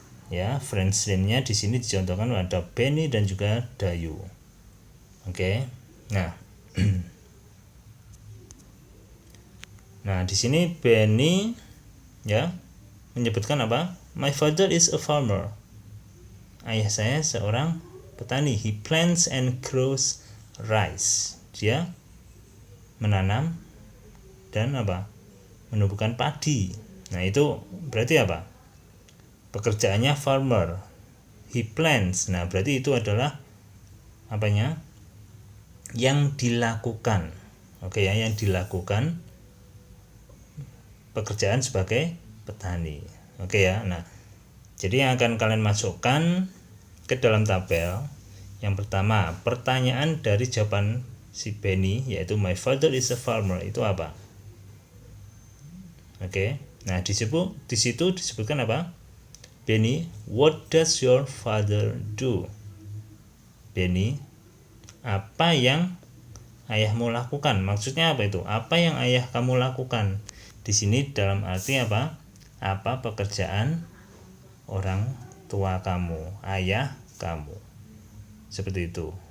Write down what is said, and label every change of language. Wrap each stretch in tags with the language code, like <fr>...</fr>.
<id>Ya, friend's name-nya di sini dicontohkan ada Benny dan juga Dayu. Oke. Nah. Nah, di sini Benny ya menyebutkan apa?</id> <en>My father is a farmer.</en> <id>Ayah saya seorang petani.</id> <en>He plants and grows rice.</en> <id>Dia menanam dan apa? Menumbuhkan padi. Nah, itu berarti apa? Pekerjaannya farmer.</id> <en>He plants.</en> <id>Nah, berarti itu adalah apanya? Yang dilakukan. Oke ya, yang dilakukan pekerjaan sebagai petani. Oke ya. Nah, jadi yang akan kalian masukkan ke dalam tabel, yang pertama, pertanyaan dari jawaban si Benny, yaitu</id> <en>my father is a farmer,</en> <id>itu apa? Oke. Nah, di situ disebutkan apa?</id> <en>Benny, what does your father do?</en> <id>Benny, apa yang ayahmu lakukan? Maksudnya apa itu? Apa yang ayah kamu lakukan? Di sini dalam arti apa? Apa pekerjaan orang tua kamu, ayah kamu? Seperti itu.</id>